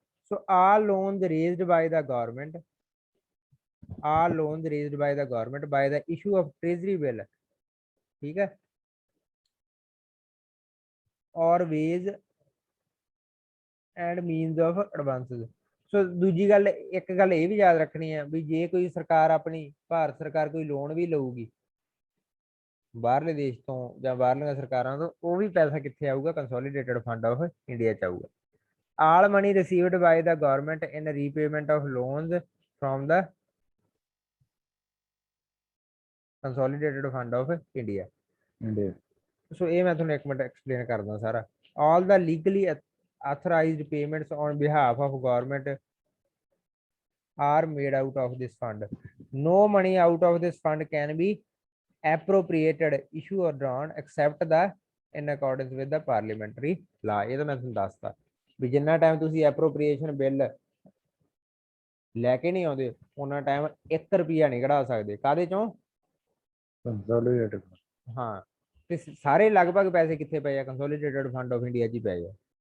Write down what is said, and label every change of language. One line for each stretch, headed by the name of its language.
English: so all loans raised by the government, all loans raised by the government by the issue of treasury bill,
Punjabi: ठीक है,
English: or ways and means of advances।
Punjabi: ਸੋ ਦੂਜੀ ਗੱਲ, ਇੱਕ ਗੱਲ ਇਹ ਵੀ ਯਾਦ ਰੱਖਣੀ ਹੈ ਵੀ ਜੇ ਕੋਈ ਸਰਕਾਰ ਆਪਣੀ ਭਾਰਤ ਸਰਕਾਰ ਕੋਈ ਲੋਨ ਵੀ ਲਊਗੀ ਬਾਹਰਲੇ ਦੇਸ਼ ਤੋਂ ਜਾਂ ਬਾਹਰਲੀਆਂ ਸਰਕਾਰਾਂ ਤੋਂ, ਉਹ ਵੀ ਪੈਸਾ ਕਿੱਥੇ ਆਊਗਾ, ਕੰਸੋਲੀਡੇਟਡ ਫੰਡ ਆਫ ਇੰਡੀਆ ਚ ਆਊਗਾ।
English: All money received by the government in repayment of loans from the consolidated fund of India.
Punjabi: ਸੋ ਇਹ ਮੈਂ ਤੁਹਾਨੂੰ ਇੱਕ ਮਿੰਟ ਐਕਸਪਲੇਨ ਕਰਦਾ ਸਾਰਾ।
English: All the legally authorized payments on behalf of government are made out of this fund. No money out of this fund can be appropriated, issue or drawn except the in accordance with the parliamentary law।
Punjabi: ਇਹ ਤਾਂ ਮੈਂ ਤੁਹਾਨੂੰ ਦੱਸਤਾ ਵੀ ਜਿੰਨਾ time ਤੁਸੀਂ ਐਪਰੋਪ੍ਰੀਏਸ਼ਨ bill ਲੈ ਕੇ ਨਹੀਂ ਆਉਂਦੇ ਉਹਨਾਂ ਟਾਈਮ 1 ਰੁਪਿਆ ਨਹੀਂ ਕਢਾ ਸਕਦੇ। ਕਾਹਦੇ ਚੋਂ, ਕੰਸੋਲੀਡੇਟਡ। ਹਾਂ, ਤੇ ਸਾਰੇ ਲਗਭਗ ਪੈਸੇ ਕਿੱਥੇ ਪਏ ਆ, ਕੰਸੋਲੀਡੇਟਡ ਫੰਡ ਆਫ ਇੰਡੀਆ 'ਚ ਹੀ ਪਏ ਆ।